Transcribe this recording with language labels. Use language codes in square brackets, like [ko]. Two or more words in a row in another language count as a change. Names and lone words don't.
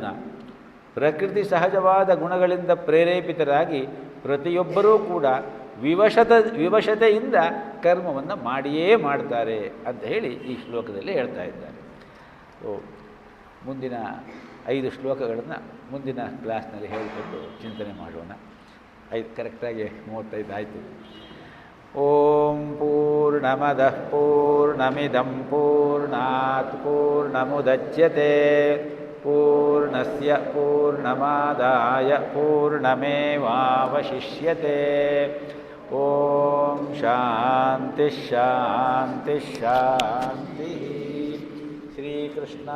[kn] ಪ್ರಕೃತಿ ಸಹಜವಾದ ಗುಣಗಳಿಂದ ಪ್ರೇರೇಪಿತರಾಗಿ ಪ್ರತಿಯೊಬ್ಬರೂ ಕೂಡ ವಿವಶತೆಯಿಂದ ಕರ್ಮವನ್ನು ಮಾಡಿಯೇ ಮಾಡ್ತಾರೆ ಅಂತ ಹೇಳಿ ಈ ಶ್ಲೋಕದಲ್ಲಿ ಹೇಳ್ತಾ ಇದ್ದಾರೆ. ಮುಂದಿನ 5 ಶ್ಲೋಕಗಳನ್ನು ಮುಂದಿನ ಕ್ಲಾಸ್ನಲ್ಲಿ ಹೇಳಿಕೊಂಡು ಚಿಂತನೆ ಮಾಡೋಣ. 5 ಕರೆಕ್ಟಾಗಿ 35 ಆಯಿತು. [sa] ಓಂ ಪೂರ್ಣಮದಃ ಪೂರ್ಣಮಿದಂ ಪೂರ್ಣಾತ್ ಪೂರ್ಣಮುದಚ್ಯತೆ ಪೂರ್ಣಸ್ಯ ಪೂರ್ಣಮಾದಾಯ ಪೂರ್ಣಮೇವಾವಶಿಷ್ಯತೆ. ಓಂ ಶಾಂತಿ ಶಾಂತಿ ಶಾಂತಿ.